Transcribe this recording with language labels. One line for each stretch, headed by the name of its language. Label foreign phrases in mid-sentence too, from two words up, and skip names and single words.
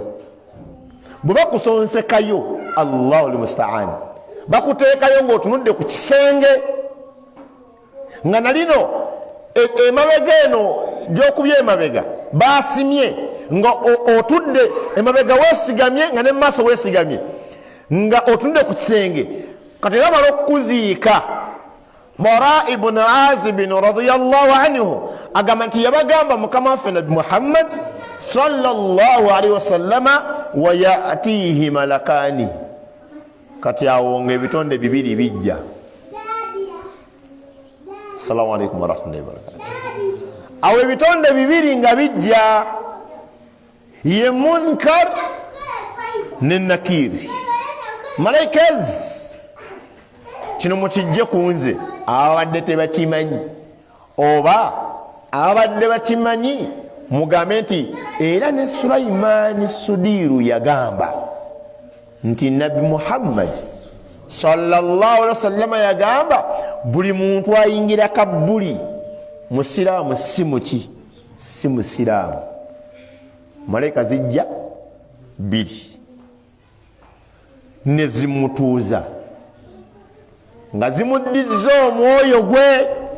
Ganda: Bwe bakusonsekayo,
Arabic: الله المستعان,
Ganda: bakuteekayo ng'otunudde ku kisenge nga nalino emabega eno gy'okubya emabega basimye nga otudde emabega weesigamye nga ne maaso weesigamye nga otunudde ku kisenge. Kati era bamala okukuziika, Bara ibn Azib
Arabic: رضي الله عنه
Ganda: agamba nti yabagamba Mukama waffe Nabi Muhammad
Arabic: صلى الله عليه وسلم ويأتيه ملكان.
Ganda: Kati awo ng'ebitonde bibiri bijja.
Arabic: السلام عليكم ورحمة الله وبركاته.
Ganda: Awo ebitonde bibiri nga bijja, ye Munkar ne Nakir. Malaikaz kino mukijje ku nze abadde tebakimanyi, oba abadde bakimanyi mugambe nti era ne Sulaimaani Sudiiru yagamba nti Nabi Muhammad
Arabic: صلى الله عليه وسلم
Ganda: yagamba buli muntu ayingira kabuli musiraamu si musiraamu. Malaika zijja biri ne zimutuuza nga zimuddiza omwoyo gwe.